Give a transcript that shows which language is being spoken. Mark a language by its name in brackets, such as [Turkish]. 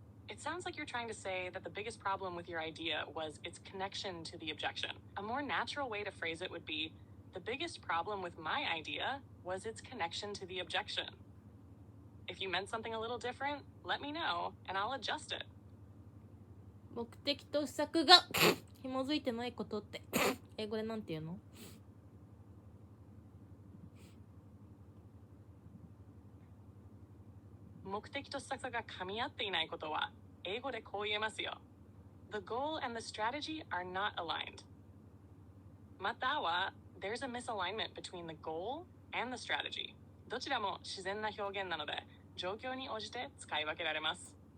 [English] It sounds like you're trying to say that the biggest problem with your idea was its connection to the objection. A more natural way to phrase it would be, the biggest problem with my idea was its connection to the objection. If you meant something a little different, let me know, and I'll adjust it. [Japanese] 目的と施策が紐づいてないことって英語でなんて言うの？目的と施策が噛み合っていないことは、英語でこう言えますよ。 [English] The goal and the strategy are not aligned. または、there's a misalignment between the goal and the strategy. [Japanese] どちらも自然な表現なので、状況に応じて使い分けられます。